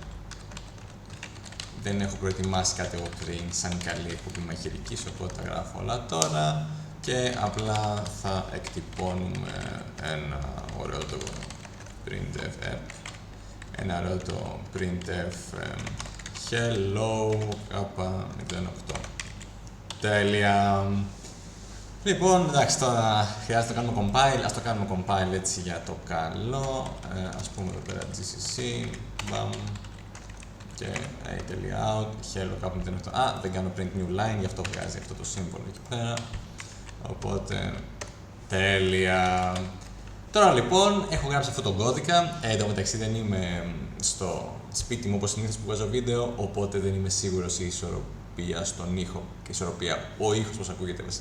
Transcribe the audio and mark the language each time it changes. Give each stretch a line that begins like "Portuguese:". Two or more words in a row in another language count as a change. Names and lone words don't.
Greek: Δεν έχω προετοιμάσει κάτι εγώ πριν σαν καλή εκπομπή μαγειρικής, οπότε τα γράφω όλα τώρα και απλά θα εκτυπώνουμε ένα ωραίο το printf ένα ωραίο το printf hello k08. Τέλεια. Λοιπόν, εντάξει, τώρα χρειάζεται να κάνουμε compile. Ας το κάνουμε compile έτσι για το καλό. Ας πούμε εδώ πέρα gcc, bam, και a.out, hello k08. Δεν κάνω
English: print new line,
Greek: γι' αυτό βγάζει αυτό το σύμβολο εκεί πέρα. Οπότε, τέλεια. Τώρα λοιπόν, έχω γράψει αυτόν τον κώδικα. Εν τω μεταξύ δεν είμαι στο σπίτι μου όπως συνήθως που βγάζω βίντεο, οπότε δεν είμαι σίγουρος η ισορροπία στον ήχο και η ισορροπία ο ήχος πώς ακούγεται βασικά.